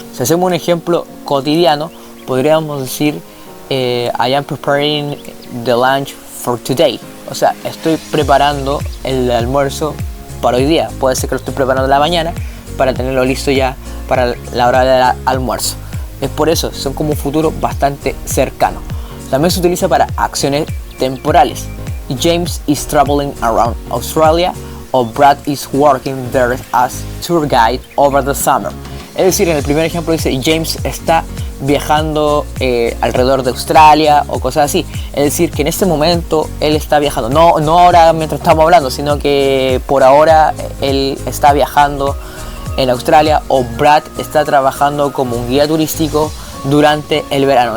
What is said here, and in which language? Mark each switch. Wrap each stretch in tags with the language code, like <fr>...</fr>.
<es>Si hacemos un ejemplo cotidiano, podríamos decir:</es> <en>I am preparing the lunch for today.</en> <es>O sea, estoy preparando el almuerzo para hoy día. Puede ser que lo estoy preparando en la mañana para tenerlo listo ya para la hora del almuerzo. Es por eso, son como un futuro bastante cercano. También se utiliza para acciones temporales.</es> <en>James is traveling around Australia, o Brad is working there as tour guide over the summer.</en> <es>Es decir, en el primer ejemplo dice: James está viajando alrededor de Australia o cosas así. Es decir, que en este momento él está viajando, no ahora mientras estamos hablando, sino que por ahora él está viajando en Australia, o Brad está trabajando como un guía turístico durante el verano.</es>